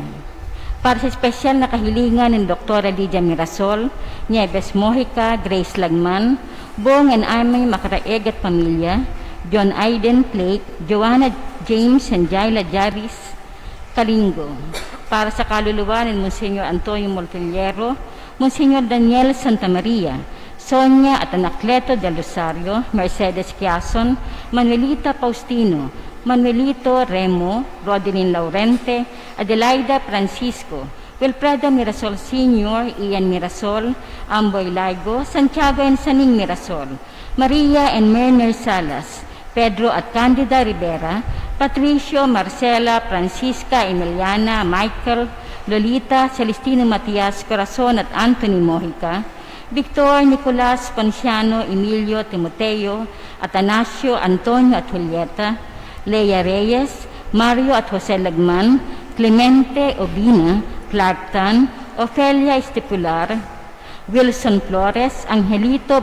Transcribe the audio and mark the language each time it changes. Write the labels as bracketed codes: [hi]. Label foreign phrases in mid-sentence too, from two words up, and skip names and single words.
[tl] Para sa espesyal na kahilingan ng Dr. Lydia Mirasol, Nieves Mojica, Grace Lagman, Bong and Amy Macraeg at pamilya, John Aiden Plate, Joanna James and Jaila Jaris Kalingo. Para sa kaluluwa ni Monsignor Antonio Moltellero, Monsignor Daniel Santamaria, Sonia at Anacleto del Rosario, Mercedes Quiason, Manuelita Faustino, Manuelito Remo, Rodelyn Laurente, Adelaida Francisco, Wilfredo Mirasol Sr., Ian Mirasol, Amboy Laigo, Santiago and Saning Mirasol, Maria and Merner Salas, Pedro at Candida Rivera, Patricio, Marcela, Francisca, Emiliana, Michael, Lolita, Celestino Matias, Corazon at Anthony Mojica, Victor, Nicolas, Ponciano, Emilio, Timoteo, Atanasio, Antonio at Julieta, Leia Reyes, Mario at Jose Lagman, Clemente Obina, Clark Tan, Ofelia Estipular, Wilson Flores, Angelito